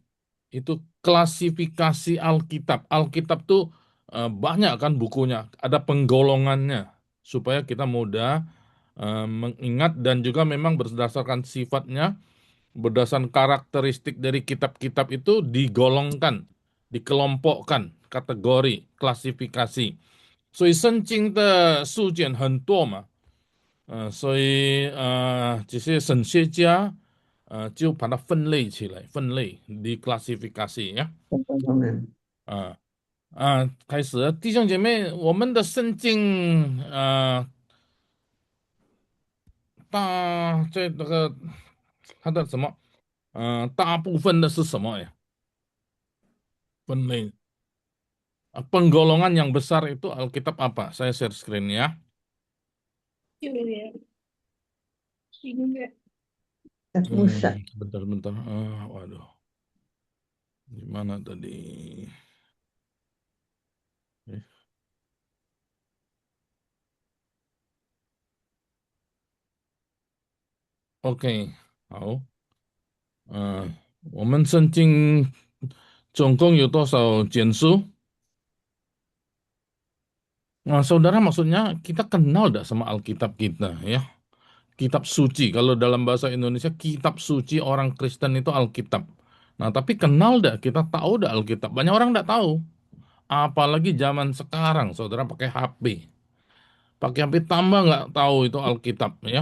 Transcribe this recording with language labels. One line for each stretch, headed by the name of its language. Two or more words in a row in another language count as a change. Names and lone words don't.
Indonesian: Itu klasifikasi Alkitab. Alkitab tuh banyak kan bukunya, ada penggolongannya supaya kita mudah mengingat dan juga memang berdasarkan sifatnya, berdasarkan karakteristik dari kitab-kitab itu digolongkan, dikelompokkan, kategori, klasifikasi.
Chinese: 所以圣经的书卷很多嘛，所以这些神学家就把它分类起来，分类 declassification 呀，啊开始了，弟兄姐妹，我们的圣经在那个它的什么大部分的是什么呀？
Indonesian: 分类 penggolongan yang besar itu Alkitab apa? Saya
English: share screen
Indonesian: ya. Bentar-bentar. Waduh, gimana tadi? Eh, OK，
Chinese: 好，我们圣经总共有多少卷书？
Indonesian: Nah, saudara maksudnya kita kenal dah sama Alkitab kita ya. Kitab suci. Kalau dalam bahasa Indonesia kitab suci orang Kristen itu Alkitab. Nah, tapi kenal dah, kita tahu dah Alkitab. Banyak orang tidak tahu. Apalagi zaman sekarang, saudara pakai HP. Pakai HP tambah nggak tahu itu Alkitab ya.